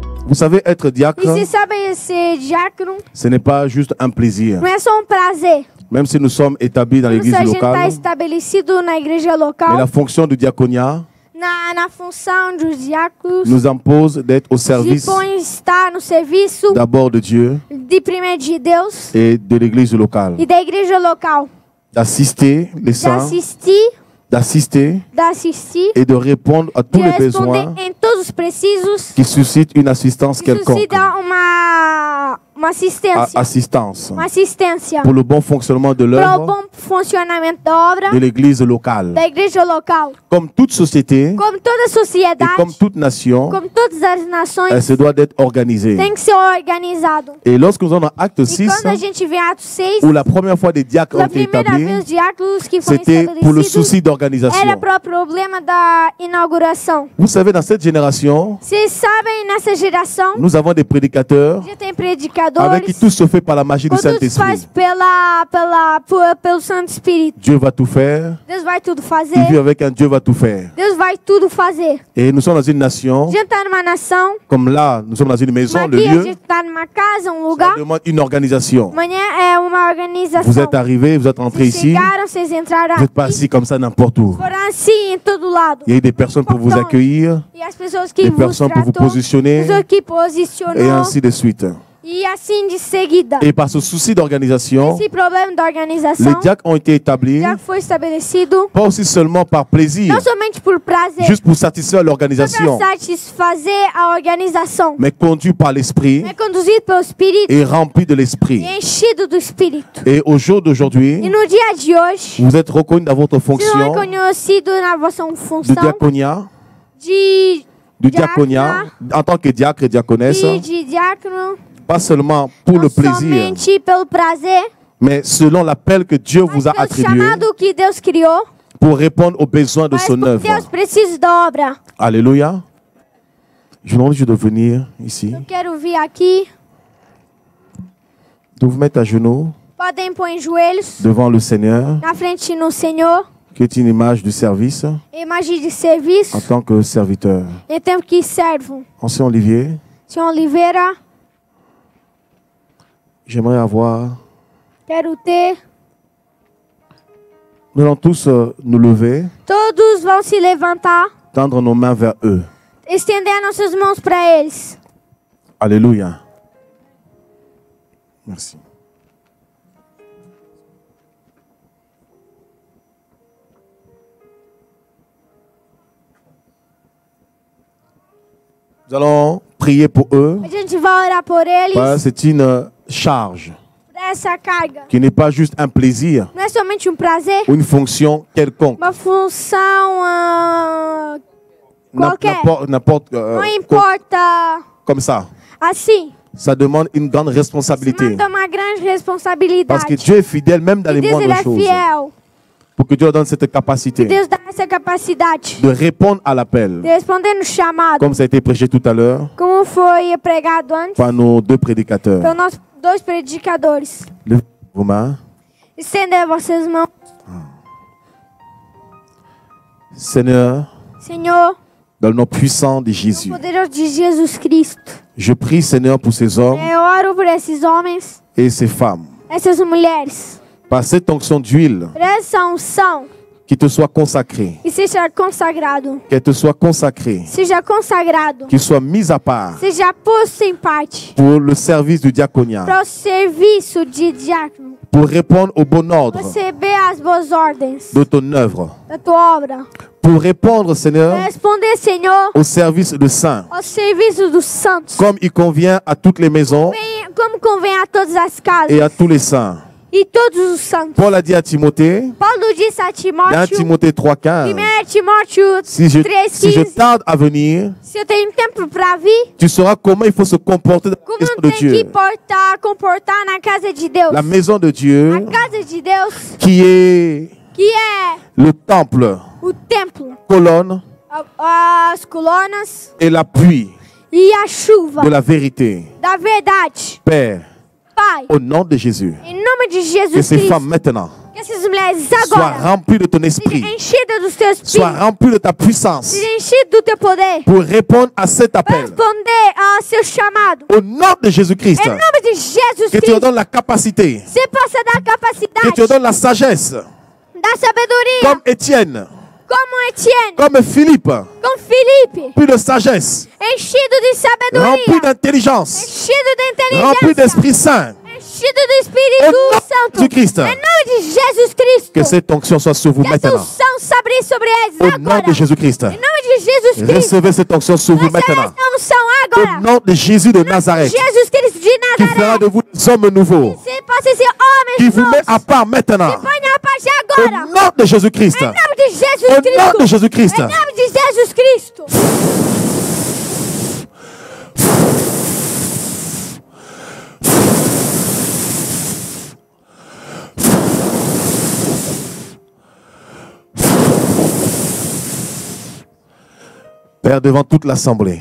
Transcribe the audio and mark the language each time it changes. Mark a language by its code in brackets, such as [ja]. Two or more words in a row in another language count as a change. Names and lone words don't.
[fr] Vous savez, être diacre, [pt] E você sabe ser diácono [fr] ce n'est pas juste un plaisir. [pt] não é só um prazer. [fr] Même si nous sommes établis dans [pt] Como se [fr] l'église [pt] a gente está [fr] locale, [pt] estabelecido na igreja [fr] mais la [pt] local, [fr] fonction du diaconia [pt] na função dos diáconos, [fr] nous impose d'être au service [pt] põe estar no serviço [fr] d'abord de Dieu [pt] de primeiro de Deus [fr] et de l'église locale. [pt] e da igreja local. [fr] D'assister les saints, d'assister et de répondre à tous [pt] de [fr] les besoins [pt] responder em todos os precisos, [fr] qui suscitent une assistance quelconque. [pt] suscita uma assistência. Uma assistência [fr] Pour le bon fonctionnement de [pt] para o [fr] l'œuvre [pt] bom funcionamento da obra [fr] de l'église locale. [pt] da igreja local. [fr] Comme toute société [pt] Como toda [fr] et [pt] sociedade, [fr] comme toute nation, [pt] como todas as [fr] elle [pt] nações, [fr] se doit d'être organisée. [pt] tem que ser organizado. [fr] Et lorsque nous sommes dans Acte [pt] E [fr] 6, [pt] quando a gente vê Atos 6, [fr] où la première fois des diacres ont [pt] pela [fr] été [pt] primeira vez [fr] établis, [pt] os diáconos que foram [fr] c'était pour le souci [pt] estabelecidos [fr] d'organisation. [pt] era para o problema da inauguração. [fr] Vous savez, dans cette génération, [pt] Vocês sabem, nessa geração, [fr] nous avons des prédicateurs [pt] já tem [fr] avec qui [pt] predicadores, [fr] tout se fait par la magie du [pt] quando se faz [fr] Saint-Esprit. [pt] pelo Santo Espírito. [fr] Dieu va tout faire. [pt] Deus vai tudo [fr] Qui [pt] fazer. [fr] vit avec un Dieu va tout faire. [pt] Deus vai tudo fazer. [fr] Et nous sommes dans une nation, [pt] A gente tá numa nação, [fr] comme là, nous sommes dans une maison, le [pt] aqui a [fr] lieu, [pt] gente tá numa casa, um [fr] ça [pt] lugar. [fr] demande une organisation. [pt] Amanhã é uma organização. [fr] Vous êtes arrivés, vous êtes entrés [pt] Vocês [fr] ici, [pt] chegaram, vocês entraram [fr] vous n'êtes pas [pt] aqui, [fr] assis comme ça n'importe où. [pt] foram assim em todo lado. [fr] Il y a des personnes pour vous accueillir, [pt] E as pessoas que [fr] des [pt] vos [fr] personnes pour vous [pt] tratou, [fr] positionner, [pt] pessoas que [fr] et [pt] posicionou, [fr] ainsi de suite. [pt] e assim de seguida. [fr] Et par ce souci d'organisation, [pt] Esse problema da [fr] les [pt] organização [fr] diacres ont été établis, [pt] já foi estabelecido, [fr] pas aussi seulement par plaisir, [pt] não somente por prazer, [fr] juste pour satisfaire [pt] para [fr] l'organisation, [pt] satisfazer a organização, [fr] mais conduit par l'Esprit [pt] é conduzido pelo Espírito [fr] et rempli de [pt] e [fr] l'Esprit. [pt] enchido do Espírito. [fr] Et au jour [pt] E [fr] d'aujourd'hui, [pt] no dia de hoje, [fr] vous êtes reconnus dans votre [pt] vocês são [fr] fonction [pt] reconhecidos na vossa [fr] de [pt] função [fr] diaconia, [pt] de [fr] en tant que diacre et diaconesse, [pt] de diácono, [fr] pas seulement pour [pt] não [fr] le plaisir, [pt] somente pelo prazer, [fr] mais selon l'appel que Dieu [pt] mas [fr] vous a [pt] pelo [fr] attribué [pt] chamado que Deus criou, [fr] pour répondre aux besoins de [pt] mas [fr] son [pt] porque [fr] œuvre. [pt] Deus precisa da obra. [fr] Alléluia. Je vous demande juste de venir ici, [pt] Eu quero vir aqui, [fr] de vous mettre à genoux [pt] podem pôr em joelhos, [fr] devant le Seigneur, [pt] na frente no Senhor, [fr] qui est une image du service [pt] imagem de serviço, [fr] en tant que serviteur. [pt] em tempo que servo. [fr] Ancien Olivier, [pt] Senhor Oliveira, [fr] j'aimerais avoir... [pt] quero ter. [fr] Nous allons tous nous lever, [pt] Todos vão se levantar, [fr] tendre nos mains vers eux. [pt] estender nossas mãos para eles. [fr] Alléluia. Merci. Nous allons prier pour eux. [pt] A gente vai orar por eles, [fr] Parce que c'est une charge [pt] por essa carga. [fr] qui n'est pas juste un plaisir [pt] Não é somente um prazer, [fr] ou une fonction quelconque. [pt] uma função qualquer. [fr] N'importe [pt] Não importa. [fr] comme ça. [pt] Assim, [fr] Ça demande une grande responsabilité. [pt] manda uma grande [fr] Parce [pt] responsabilidade. [fr] que Dieu est fidèle même dans les [pt] Deus ele [fr] moindres [pt] é [fr] choses. [pt] fiel. [fr] Pour que Dieu leur donne cette capacité [pt] Deus dá essa capacidade [fr] de répondre à l'appel. [pt] de responder no chamado, [fr] Comme ça a été prêché tout à l'heure [pt] como foi pregado antes [fr] par nos deux prédicateurs. [pt] pelos nossos dois predicadores. [fr] Levez vos mains. [pt] Estender vossas mãos. [fr] Seigneur, [pt] Senhor, [fr] dans le nom puissant de Jésus, [pt] poderoso de Jesus Cristo, [fr] je prie, Seigneur, pour ces hommes [pt] eu oro por esses homens, [fr] et ces femmes. [pt] essas mulheres, [fr] Par cette onction d'huile [pt] por essa unção, [fr] qui te soit consacrée, [pt] que seja consagrado, [fr] qu'elle te soit consacrée, [pt] seja consagrado, [fr] qu'il soit mis à part [pt] seja posto em parte [fr] pour le service du diaconia, [pt] para o serviço de diácono, [fr] pour répondre au bon ordre [pt] receber as boas ordens [fr] de ton œuvre, [pt] da tua obra, [fr] pour répondre, Seigneur, [pt] responder, Senhor, [fr] au service de saints, [pt] ao serviço dos santos, [fr] comme il convient à toutes les maisons [pt] como convém a todas as casas [fr] et à tous les saints. [pt] e todos os santos. [fr] Paul a dit à Timothée, [pt] Paulo disse a [fr] dans [pt] Timóteo, [fr] Timothée 3,15, [pt] 1 Timóteo [fr] si je [pt] 3,15, [fr] tarde à venir, [pt] se eu tenho tempo para vir, [fr] tu sauras comment il faut se comporter dans la [pt] como [fr] maison [pt] não [fr] de [pt] tem que [fr] Dieu. [pt] comportar na casa de Deus. [fr] La maison de Dieu [pt] A casa de Deus, [fr] qui est [pt] que é [fr] le temple, [pt] o templo, [fr] colonne [pt] as colunas [fr] et l'appui [pt] e a chuva [fr] de la vérité. [pt] da verdade. [fr] Père, [pt] Pai, [fr] au nom de Jésus, [pt] em nome de [fr] que [pt] Jesus [fr] ces femmes [pt] Cristo, [fr] maintenant [pt] Que essas mulheres agora [fr] soient remplies de ton esprit. [pt] Dos teus espíritos. [fr] Soient remplies de ta puissance. [pt] Do teu poder. [fr] Pour répondre à cet appel. [pt] Responder ao seu chamado. [fr] Au nom de Jésus-Christ. [pt] Em nome de Jesus [fr] que tu leur donnes la capacité. [pt] Você possa dar capacidade. [fr] Que tu leur donnes la sagesse. [pt] Da sabedoria. [fr] Comme Étienne. [pt] Como Etienne. [fr] Comme Philippe. [pt] Como Felipe. [fr] Plus de sagesse. [pt] Enchido de sabedoria. [fr] Rempli d'intelligence. [pt] Enchido de inteligência. [fr] Rempli d'Esprit Saint. [pt] Enchido do Espírito Santo. [fr] De Christ. [pt] Em nome de Jesus Cristo. [fr] Que cette onction soit sur vous maintenant. [pt] Sobre eles [fr] au [pt] agora. [fr] nom de Jésus-Christ. [pt] Em nome de Jesus Cristo. [fr] Recevez cette onction sur vous maintenant. [pt] Agora. [fr] Au nom de Jésus de Nazareth. [pt] Jesus Cristo de Nazareth. [fr] Qui fera de vous des hommes nouveaux. Qui vous met à part maintenant. Au nom de Jésus-Christ. [pt] Em nome de Jesus [fr] Au [pt] Cristo. [fr] nom de Jésus-Christ. [pt] Em nome de Jesus Cristo. [fr] Père, devant toute l'assemblée.